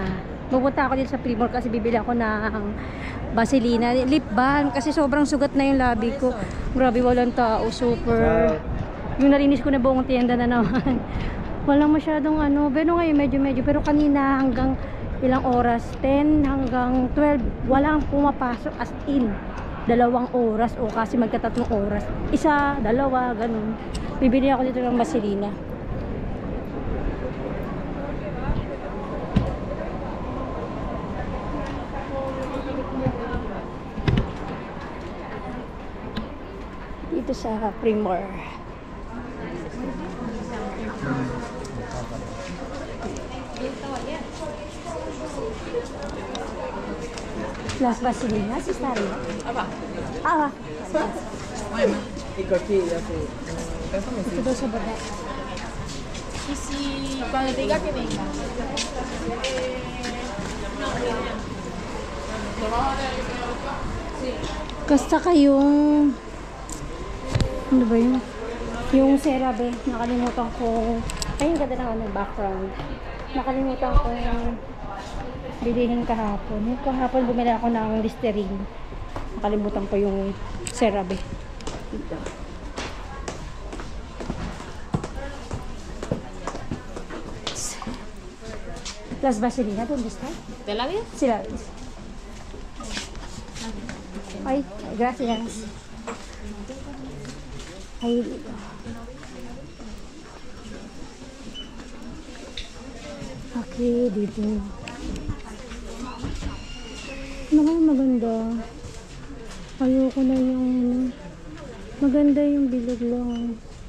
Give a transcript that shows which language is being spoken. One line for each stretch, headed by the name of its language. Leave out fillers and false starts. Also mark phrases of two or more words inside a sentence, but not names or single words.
Filipino: Pupunta ako dito sa Primor kasi bibili ako ng Vaselina,
English: lip balm
Filipino: kasi sobrang sugat na yung labi ko. Grabe, walang tao, super. Yung nalinis ko na buong tienda na naman. Walang masyadong pero ngayon medyo pero kanina hanggang ilang oras, 10 hanggang 12, walang pumapasok
English: as in
Filipino: 2 oras o kasi magka3 oras. 1, 2, ganun. Bibili ako dito ng Vaselina. Dito sa Primor.
Spanish: Las Vasilinas está arriba.
Filipino: Ah, ito daw sa baba.
Spanish: Y si cuando te diga que venga.
Filipino: Kasta kayong ano ba yun? Yung CeraVe, nakalimutan ko. Ay, yung ganda ng background. Nakalimutan ko yung bilihin kahapon. Yung kahapon bumili ako ng Listerine. Nakalimutan ko yung CeraVe. Dito.
Spanish: Las Vaselina, ¿dónde está? ¿Te la ves? Sí, la ves. Ay, gracias.
Filipino: Ay, dito. Okay, dito. Ano nga maganda? Ayoko na yung maganda yung bilog lang.